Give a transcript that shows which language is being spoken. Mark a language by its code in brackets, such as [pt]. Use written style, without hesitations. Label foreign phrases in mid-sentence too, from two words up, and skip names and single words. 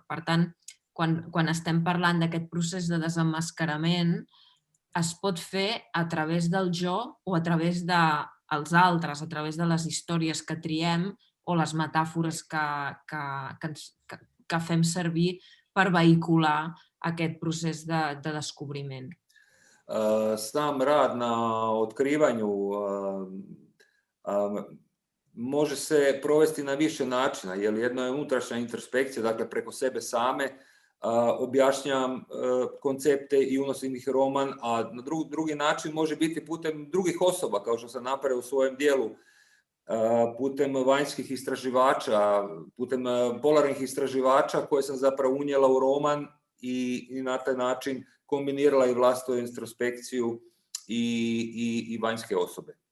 [ca] Per tant, quan estem parlant d'aquest procés de desemmascarament, es pot fer a través del jo o a través dels altres, a través de les històries que triem o les metàfores que fem servir per vehicular aquest procés de descobriment. [hr] Sam rad na otkrivanju može se provesti na više načina, jer jedno je unutrašnja introspekcija, dakle preko sebe same, objašnjavam koncepte i unosim ih roman, a na drugi način može biti putem drugih osoba, kao što sam napravio u svojem dijelu, putem vanjskih istraživača, putem polarnih istraživača koje sam zapravo unijela u roman i na taj način kombinirala i vlastitu introspekciju i vanjske osobe.